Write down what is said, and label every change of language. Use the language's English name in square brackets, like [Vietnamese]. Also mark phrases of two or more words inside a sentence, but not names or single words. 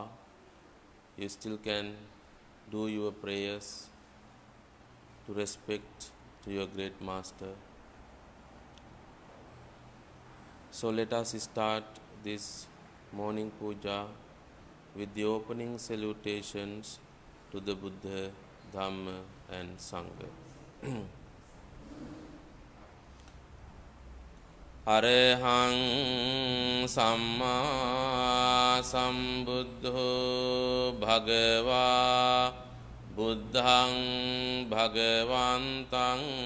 [English] You still can do your prayers to respect to your great master. So let us start this morning puja with the opening salutations to the Buddha, Dhamma and Sangha. [Pali] Arahang Samma Sambuddho Bhagava Buddhang Bhagavantang